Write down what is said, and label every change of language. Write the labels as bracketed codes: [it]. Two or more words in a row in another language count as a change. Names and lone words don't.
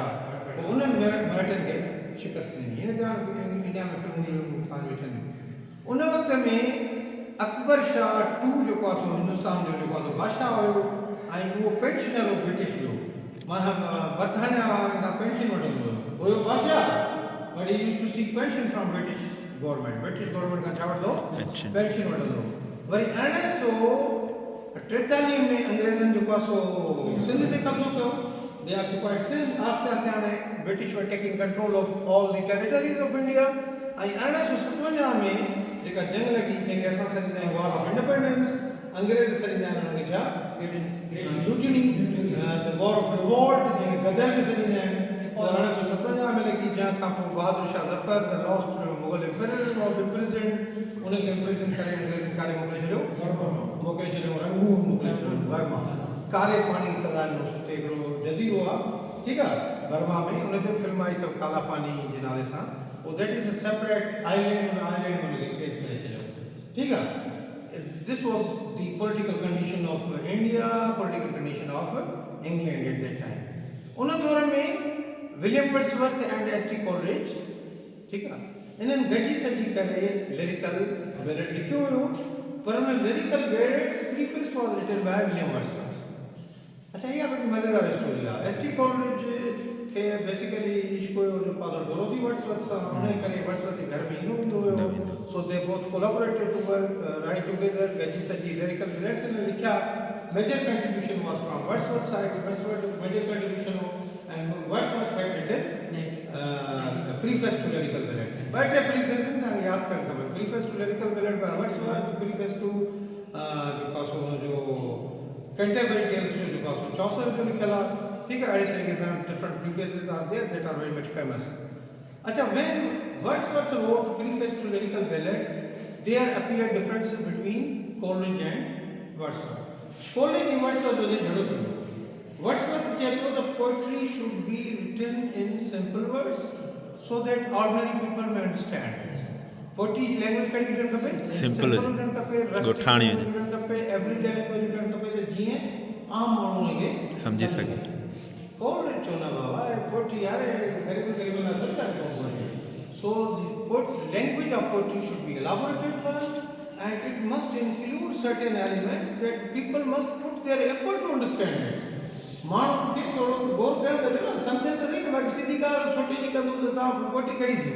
[sd] पोइ उन्हनि मराठनि खे शिकस्त ॾिनी. हिन ते इंडिया में फिल्मूं ठहनि वेठियूं. उन वक़्त में अकबर शाह टू जेको आहे सो हिंदुस्तान जो जेको आहे सो बादशाह हुयो ऐं उहो पेंशनर हो ब्रिटिश जो. माना बरतानिया वारनि खां पेंशन वठंदो हुयो बादशाह, [en] But he used to seek pension from British government, British government [sd] खां छा वठंदो, पेंशन। पेंशन वठंदो। वरी 1843 में अंग्रेज़नि जेको आहे सो सिंध ते कब्ज़ो कयो, [en] they occupied Sindh. [sd] आस्ते आस्ते हाणे [en] British were taking control of all the territories of India. [sd] ऐं 1857 में जेका जंग लॻी, जंहिंखे असां सॾींदा आहियूं [en] war of independence, [sd] अंग्रेज़ सॾींदा आहिनि हुनखे छा, [en] mutiny, the war of revolt, [sd] जंहिंखे गदर बि सॾींदा आहिनि। 1857 में लॻी, जंहिं खां पोइ बहादुर शाह ज़फ़र [en] the last Mughal emperor was imprisoned, [sd] उनखे इम्प्रिज़न करे अंग्रेज़नि कारे मोकिले छॾियो, रंगून मोकिले छॾियो बर्मा। कारे पानी सदा सुठे हिकिड़ो जज़ीरो आहे, ठीकु आहे, बर्मा में। उन ते फिल्म आई अथव काला पानी जे नाले सां। [en] that is a separate island, [sd] उन आइलैंड में उनखे कैद करे छॾियो, ठीकु आहे। [en] This was the political condition of India, political condition of England at that time. [sd] उन दौर में विलियम वर्ड्सवर्थ एंड एस टी कोलरिज, ठीकु आहे, इन्हनि गॾिजी सॼी करे लिरिकल बैलेट लिखियो हुयो, पर उन [en] Lyrical Ballads preface was written by William Wordsworth. [sd] अच्छा, इहा बड़ी मज़ेदार स्टोरी आहे। एस टी कोलरिज खे बेसिकली इश्क हुयो जो पागल डोरोथी वर्ड्सवर्थ सां, उन करे वर्ड्सवर्थ जे घर में ईंदो हूंदो हुयो। [en] so they both collaborated to write together, [sd] गॾिजी सॼी लिरिकल बैलेट्स इन्हनि लिखिया। [en] Major contribution was from Wordsworth side, Wordsworth major contribution हो, and Wordsworth had written preface to Lyrical Ballad. [sd] बट ए प्रीफेस तव्हांखे यादि करणु खपे, [en] preface to Lyrical Ballad by Wordsworth, preface to [sd] जेको आहे सो हुनजो कैंटरबरी टेल्स जो जेको आहे सो चौसर जो लिखियलु आहे, [ur] ٹھیک ہے. اڑے طریقے سے [en] different prefaces are there that are very much famous. अच्छा, when Wordsworth wrote preface to Lyrical Ballad, there appear differences between Coleridge and Wordsworth. [sd] कोलरिज एंड वर्ड्सवर्थ जो झगड़ो थियो। वर्ड्सवर्थ चए पियो त [en] poetry should be written in simple words so that ordinary people may understand. [sd] पोएट्री जी लैंग्वेज कहिड़ी हुजणु खपे, सिंपल हुजणु खपे, ॻोठाणी हुजणु खपे, [en] everyday language [sd] हुजणु खपे, त जीअं आम माण्हू हुनखे समझी सघे। [ur] कोलरिज [sd] चवंदा बाबा [ur] پوئٹری یار غریب غریب نہ سمجھتا ہے. [en] So the language of poetry should be elaborated one, and it must include certain elements that people must put their effort to understand it. [sd] माण्हू खे थोरो गौर करणु घुरिजे न, सम्झनि त सही न, बाक़ी सिधी ॻाल्हि सुठी निकिरंदो त तव्हां पोएट्री कहिड़ी थींदी।